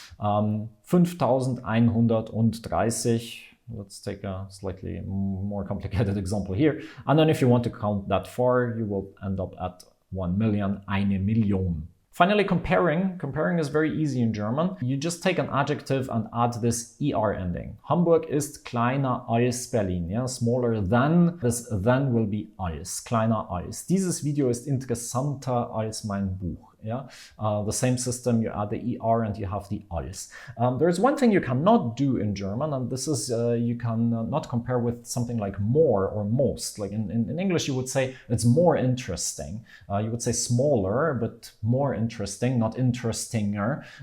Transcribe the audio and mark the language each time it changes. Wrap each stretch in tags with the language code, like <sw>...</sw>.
<en>5130. Let's take a slightly more complicated example here. And then if you want to count that far, you will end up at 1 million, 1 Million. Finally, comparing. Comparing is very easy in German. You just take an adjective and add this ER ending.</en> <de>Hamburg ist kleiner als Berlin.</de> <en>Yeah, smaller than. This then will be</en> <de>als. Kleiner als. Dieses Video ist interessanter als mein Buch.</de> <en>Yeah, the same system, you add the ER and you have the als. There's one thing you cannot do in German, and this is you can not compare with something like more or most. Like in English, you would say it's more interesting. You would say smaller, but more interesting, not interestinger.</en>